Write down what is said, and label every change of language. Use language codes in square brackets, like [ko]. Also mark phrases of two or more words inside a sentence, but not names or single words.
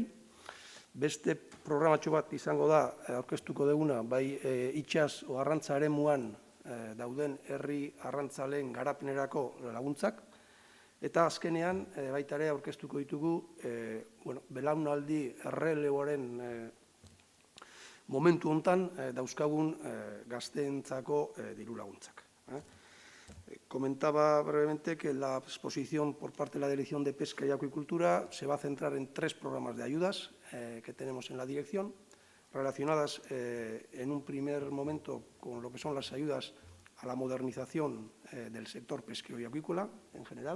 [eu] Beste programatxo bat izango da, aurkeztuko duguna, bai itsas o arrantza eremuan dauden herri arrantzaleen garapenerako laguntzak, eta azkenean baita ere aurkeztuko ditugu belaunaldi erreleboaren momentu hontan dauzkagun gazteentzako diru laguntzak. [es] Comentaba brevemente que la exposición por parte de la Dirección de Pesca y Acuicultura se va a centrar en 3 programas de ayudas que tenemos en la dirección, relacionadas en un primer momento con lo que son las ayudas a la modernización del sector pesquero y acuícola en general.